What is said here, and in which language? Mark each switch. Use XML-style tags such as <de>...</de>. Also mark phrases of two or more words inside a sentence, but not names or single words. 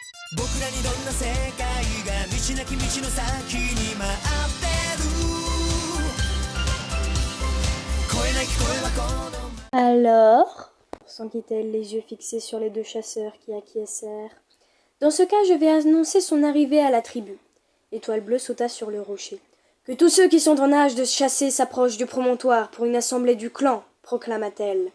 <ja>僕らにどんな世界が道なき道の先に待ってる声なき声はこの</ja> <fr>Alors, s'inquiète-t-elle, les yeux fixés sur les deux chasseurs qui acquiescèrent. Dans ce cas, je vais annoncer son arrivée à la tribu. Étoile Bleue sauta sur le rocher. Que tous ceux qui sont en âge de chasser s'approchent du promontoire pour une assemblée du clan, proclama-t-elle.</fr>